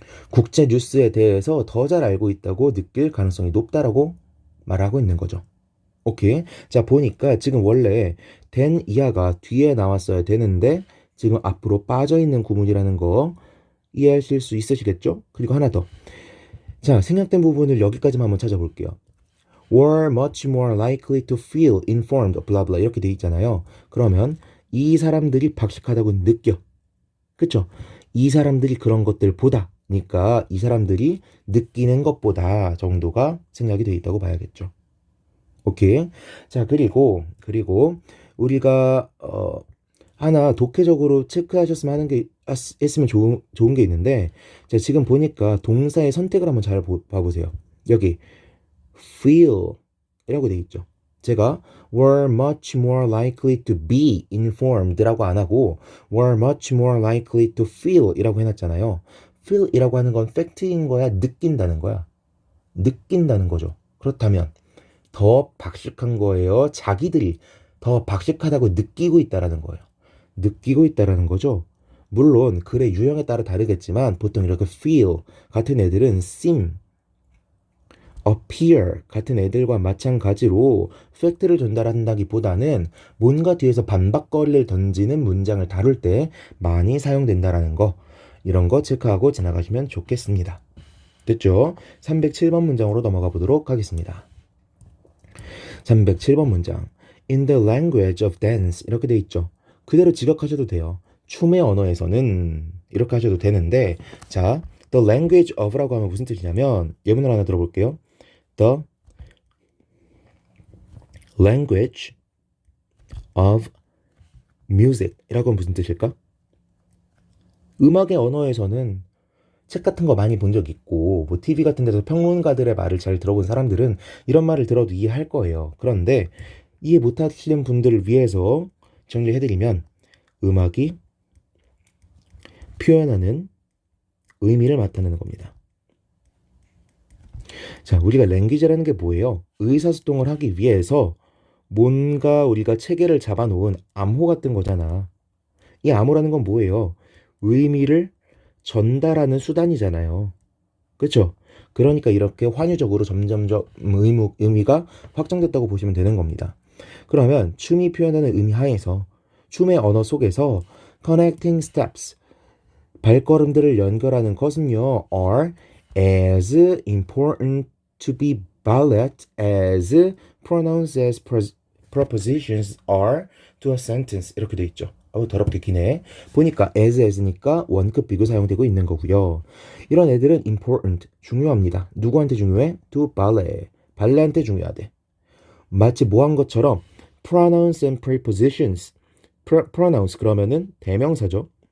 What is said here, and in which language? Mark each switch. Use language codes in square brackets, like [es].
[ko] 국제 뉴스에 대해서 더 잘 알고 있다고 느낄 가능성이 높다라고 말하고 있는 거죠. 오케이. 자, 보니까 지금 원래 된 이하가 뒤에 나왔어야 되는데 지금 앞으로 빠져 있는 구문이라는 거 이해하실 수 있으시겠죠? 그리고 하나 더. 자, 생략된 부분을 여기까지만 한번 찾아볼게요. [en] were much more likely to feel informed, blah blah [ko] 이렇게 돼 있잖아요. 그러면 이 사람들이 박식하다고 느껴. 그쵸? 이 사람들이 그런 것들 보다니까 이 사람들이 느끼는 것보다 정도가 생략이 돼 있다고 봐야겠죠. 오케이. 자, 그리고 우리가 하나 독해적으로 체크하셨으면 하는 게 했으면 좋은 게 있는데 자, 지금 보니까 동사의 선택을 한번 잘 봐보세요. 여기 feel 이라고 돼 있죠. [en] 제가 were much more likely to be informed [ko] 라고 안 하고 [en] were much more likely to feel [ko] 이라고 해놨잖아요. feel 이라고 하는 건 팩트인 거야, 느낀다는 거야. 느낀다는 거죠. 그렇다면 더 박식한 거예요. 자기들이 더 박식하다고 느끼고 있다라는 거예요. 느끼고 있다라는 거죠. 물론 글의 유형에 따라 다르겠지만 보통 이렇게 feel 같은 애들은 seem, appear 같은 애들과 마찬가지로 팩트를 전달한다기보다는 뭔가 뒤에서 반박거리를 던지는 문장을 다룰 때 많이 사용된다라는 거 이런 거 체크하고 지나가시면 좋겠습니다. 됐죠? 307번 문장으로 넘어가 보도록 하겠습니다. 307번 문장. [en] In the language of dance [ko] 이렇게 돼 있죠. 그대로 직역하셔도 돼요. 춤의 언어에서는 이렇게 하셔도 되는데 자, the language of라고 하면 무슨 뜻이냐면 예문을 하나 들어볼게요. [en] The language of music [ko] 이라고 하면 무슨 뜻일까? 음악의 언어에서는 책 같은 거 많이 본 적 있고 뭐 TV 같은 데서 평론가들의 말을 잘 들어본 사람들은 이런 말을 들어도 이해할 거예요. 그런데 이해 못하시는 분들을 위해서 정리해드리면 음악이 표현하는 의미를 나타내는 겁니다. 자, 우리가 랭귀지라는 게 뭐예요? 의사소통을 하기 위해서 뭔가 우리가 체계를 잡아놓은 암호 같은 거잖아. 이 암호라는 건 뭐예요? 의미를 전달하는 수단이잖아요. 그렇죠? 그러니까 이렇게 환유적으로 점점점 의미가 확장됐다고 보시면 되는 겁니다. 그러면 춤이 표현하는 의미 하에서 춤의 언어 속에서 connecting steps 발걸음들을 연결하는 것은요 [en] are as important to be ballet as pronouns as prepositions are to a sentence [ko] 이렇게 돼 있죠. 더럽게 기네. 보니까 as니까 원급 비교 사용되고 있는 거고요. 이런 애들은 important, 중요합니다. 누구한테 중요해? to ballet, 발레한테 중요하대. 마치 뭐 한 것처럼 [en] pronouns and prepositions, [ko] pronouns 그러면은 대명사죠.